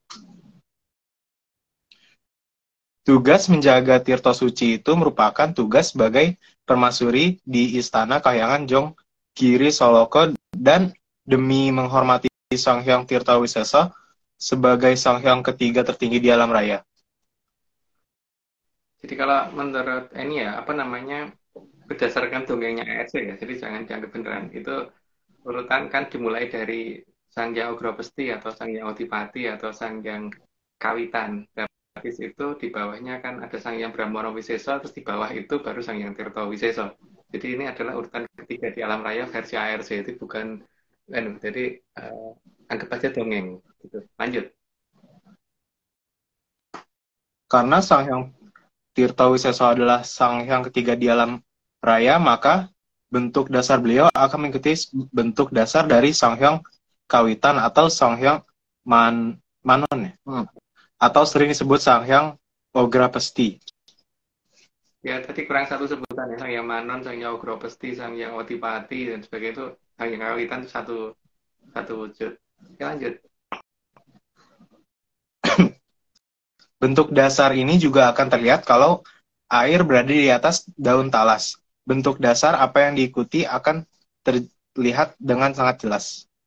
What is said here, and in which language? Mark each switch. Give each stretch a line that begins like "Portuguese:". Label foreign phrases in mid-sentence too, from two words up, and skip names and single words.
Indonesian: Tugas menjaga Tirto Suci itu merupakan tugas sebagai permasuri di Istana Kahyangan Jong Giri Soloko dan demi menghormati Sang Hyang Tirto Wisesa sebagai Sang Hyang ketiga tertinggi di alam raya. Jadi kalau menurut ini ya, berdasarkan dongengnya ARC ya, jadi jangan dianggap beneran. Itu urutan kan dimulai dari Sang Hyang Ugropesti atau Sang Hyang Odipati atau Sang Hyang Kawitan. Dan habis itu di bawahnya kan ada Sang Hyang Brahmana Wiseso, terus di bawah itu baru Sang Hyang Tirto Wiseso. Jadi ini adalah urutan ketiga di alam raya versi ARC, itu bukan, jadi anggap aja dongeng. Gitu. Lanjut. Karena Sang Hyang Tirto Wiseso adalah Sang Hyang ketiga di alam raya, maka bentuk dasar beliau akan mengikuti bentuk dasar dari Sang Hyang Kawitan atau Sang Hyang Manon ya? Atau sering disebut Sang Hyang Ograpesti. Ya, tadi kurang satu sebutan ya, Sang Hyang Manon, Sang Hyang Ugropesti, Sang Hyang Odipati, dan sebagainya itu Sang Hyang Kawitan itu satu wujud. Oke, lanjut. Bentuk dasar ini juga akan terlihat kalau air berada di atas daun talas. Bentuk dasar apa yang diikuti akan terlihat dengan sangat jelas.